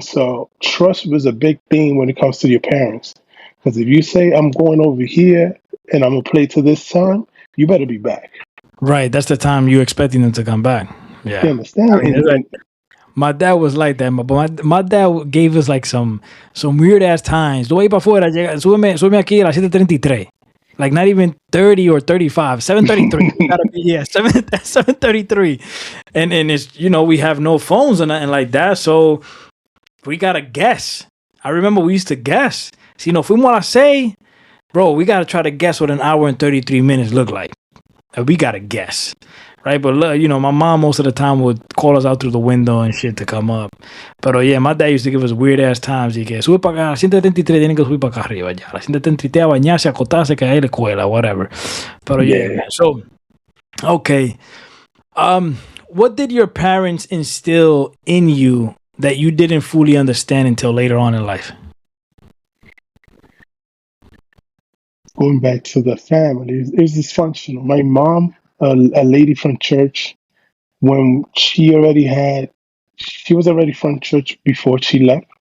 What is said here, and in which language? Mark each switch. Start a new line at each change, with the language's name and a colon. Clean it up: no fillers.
English: So trust was a big thing when it comes to your parents. Because if you say, I'm going over here and I'm going to play to this time, you better be back. Right. That's the time you're expecting them to come back. You Yeah. I understand? mean, it's like my dad was like that, my dad gave us like some weird ass times.
Spanish: Voy para afuera, súbeme aquí a las 7:33.
English: Like not even 30 or 35, 7:33. We gotta be 7:33. And it's we have no phones or nothing like that, so we gotta guess. I remember we used to guess. So,
Spanish: fuimos a las 6,
English: bro, we gotta try to guess what an hour and 33 minutes look like. And we gotta guess. Right, but my mom most of the time would call us out through the window and shit to come up. But yeah, my dad used to give us weird ass times.
Spanish: Y que sube para acá, a las 173 tienen que subir para acá arriba ya. A las 173 a bañarse, a acotarse, que hay la escuela, whatever.
English: But yeah, man. So, okay. What did your parents instill in you that you didn't fully understand until later on in life? Going back to the family, it's dysfunctional. My mom, a lady from church, when she was already from church before she left.